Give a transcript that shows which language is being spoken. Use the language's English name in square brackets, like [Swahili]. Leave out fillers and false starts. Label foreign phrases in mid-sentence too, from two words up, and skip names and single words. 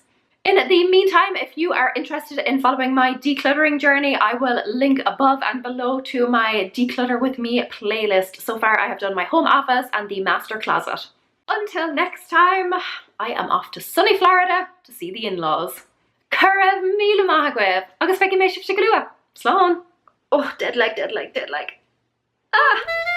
[English] In the meantime, if you are interested in following my decluttering journey, I will link above and below to my Declutter With Me playlist. So far, I have done my home office and the master closet. Until next time, I am off to sunny Florida to see the in-laws. [Irish] Cura míle maith agus feici mé sibh go luath. Slán. [English] Oh, dead leg. Ah!